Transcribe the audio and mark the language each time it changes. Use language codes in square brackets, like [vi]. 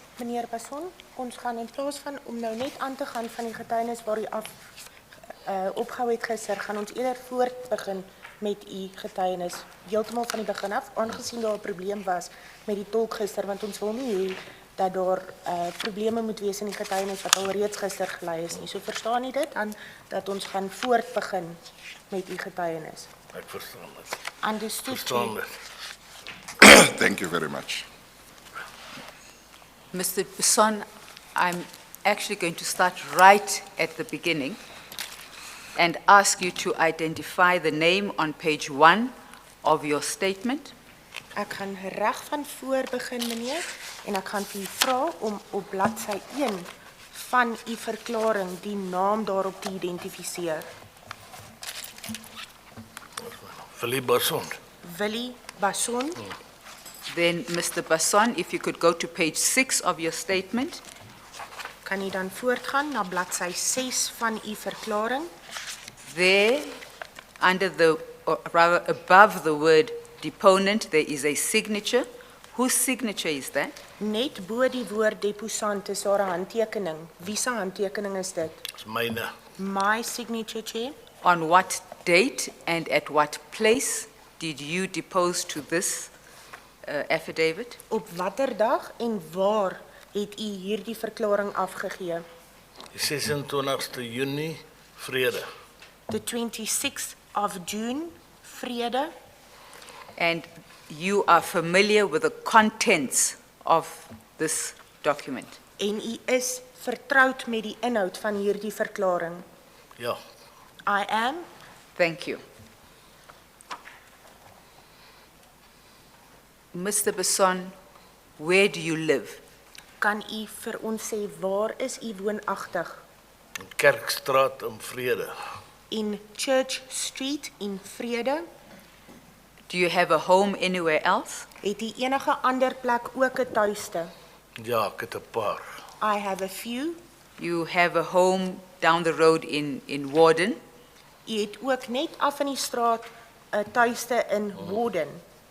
[af] Meneer Basson, ons gaan in plaas van om nou net aan te gaan van die getuienis waar u opgehou het gister, gaan ons eerder voort begin met u getuienis. Heeltemal van die begin af, aangesien daar 'n probleem was met die tolk gister, want ons wil nie hê dat daar probleme moet wees in die getuienis wat al reeds gister gelei is nie. So verstaan u dit, dan dat ons gaan voort begin met u getuienis. Ek verstaan dit. [en] Understood. [af] Verstaan dit. [en] Thank you very much. Mr. Basson, I'm actually going to start right at the beginning and ask you to identify the name on page 1 of your statement. [af] Ek gaan reg van voor begin, meneer, en ek gaan vir u vra om op bladsy 1 van u verklaring die naam daarop te identifiseer. Willie Basson. Willie Basson. [en] Then, Mr. Basson, if you could go to page 6 of your statement. [af] Kan u dan voortgaan na bladsy 6 van u verklaring? [en] There, or rather above the word deponent, there is a signature. Whose signature is that? [af] Net bo die woord deposant is daar 'n handtekening. Wie se handtekening is dit? Dis myne. [en] My signature, Chair. On what date and at what place did you depose to this affidavit? [af] Op watter dag en waar het u hierdie verklaring afgegee? Die 26ste Junie, vrede. [en] The 26th of June, vrede. And you are familiar with the contents of this document? [af] En u is vertroud met die inhoud van hierdie verklaring? Ja. [en] I am. Thank you. Mr. Basson, where do you live? [af] Kan u vir ons sê waar is u woonagtig? In Kerkstraat in Vrede. [en] In Church Street in Vrede. Do you have a home anywhere else? [af] Het u enige ander plek ook 'n tuiste? Ja, ek het 'n paar. [en] I have a few. You have a home down the road in Warden. [af] U het ook net af in die straat 'n tuiste in Warden.